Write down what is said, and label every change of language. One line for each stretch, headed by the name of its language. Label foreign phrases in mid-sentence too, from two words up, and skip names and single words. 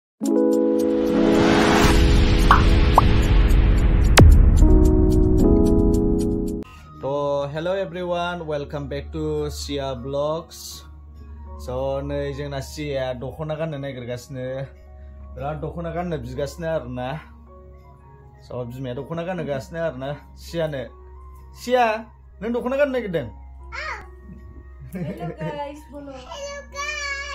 English: Hello everyone, welcome back to Sia Vlogs.
Bodo: So नै जोंना सिया दख'ना गाननो नागिरगासिनो बिराद दख'ना गाननो बिगासिनो आरोना स' बिमाया दख'ना गानहोगासिनो आरोना सियानो सिया नों दख'ना गाननो नागिरदों
English: Hello guys, bolo. Hello guys.